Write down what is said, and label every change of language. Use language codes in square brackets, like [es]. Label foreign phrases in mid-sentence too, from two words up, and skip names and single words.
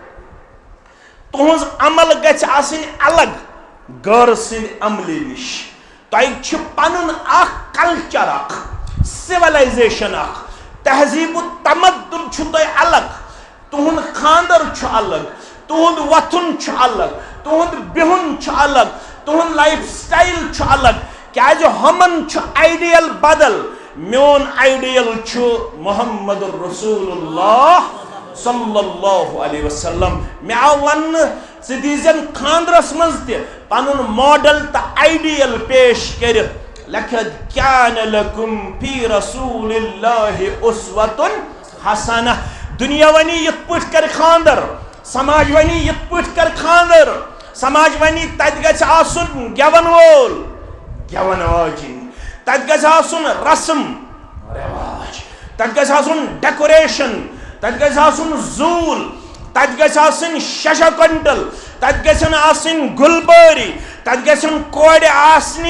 [ks] تُہنٛز عمل گژھِ آسٕنۍ الگ غٲر سٕنٛدِ عملہِ نِش تۄہہِ چھُ پنُن اکھ کلچر اکھ سِولایزیشن اکھ تہذیب و تمدن چھُ تۄہہِ الگ تُہُنٛد خاندر چھُ الگ تُہُنٛد وۄتھُن چھُ الگ تُہُنٛد بِہُن چھُ الگ تُہُنٛد [en] life style [ks] چھُ الگ کیازِ ہُمن چھُ آیڈیل بدل میون آیڈیل چھُ محمد رسول اللہ صلی اللہ علیہ وسلم مےٚ آو وننہٕ ژٕ دیٖزٮ۪ن خاندرس منٛز تہِ پنُن ماڈل تہٕ آیڈیل پیش کٔرِتھ [ar] لقد كان لكم في رسول الله اسوة حسنة [ks] دنیا ونی یِتھ پٲٹھۍ کر خاندر سماج ونی یِتھ پٲٹھۍ کر خاندر سماج ونی تتہِ گژھِ آسُن گٮ۪ون وول گٮ۪ون واجِنۍ تتہِ گژھِ آسُن رسم رواج تتہِ گژھِ آسُن ڈیکوریشن تتہِ گژھِ آسُن زوٗل تتہِ گژھِ آسٕنۍ ششا کۄنٹل تتہِ گژھن آسٕنۍ گُلبٲری تتہِ گژھن کورِ آسنہِ